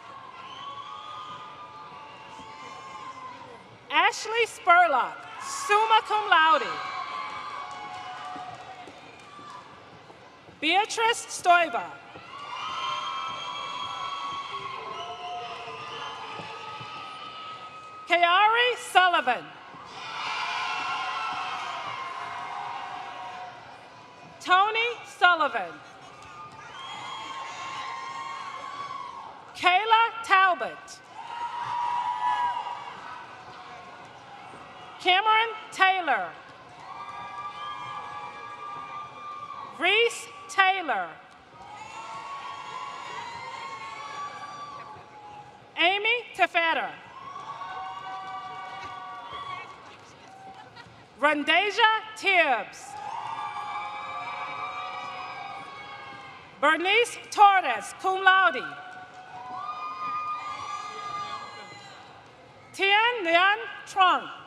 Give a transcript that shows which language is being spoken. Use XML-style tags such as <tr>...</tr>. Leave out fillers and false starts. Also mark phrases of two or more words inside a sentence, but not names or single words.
<en>Ashley Spurlock,</en> <la>summa cum laude.</la> <en>Beatrice Stoiva. Kayari Sullivan. Tony Sullivan. Kayla Talbot. Cameron Taylor. Reese Taylor. Amy Tefeder. Rundasia Tibbs. Bernice Torres,</en> <la>cum laude.</la> <en>Tian Nguyen Trung.</en>